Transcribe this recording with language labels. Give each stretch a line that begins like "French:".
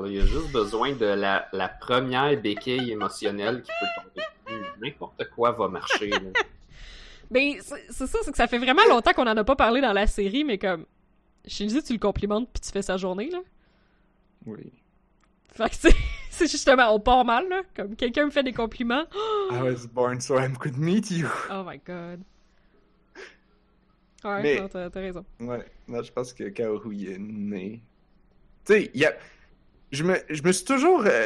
French: Là. Il a juste besoin de la première béquille émotionnelle qui peut tomber. N'importe quoi va marcher. Là. Mais c'est ça, c'est que ça fait vraiment longtemps qu'on en a pas parlé dans la série, mais comme... Shinji, tu le complimentes puis tu fais sa journée, là? Oui. Fait que c'est justement, on part mal, là. Comme quelqu'un me fait des compliments.
English: I was born so I could meet you. Oh my god.
French: Ouais, mais, non, t'as raison. Ouais, non, je pense que Kaoru y est né. Tu sais, je me suis toujours...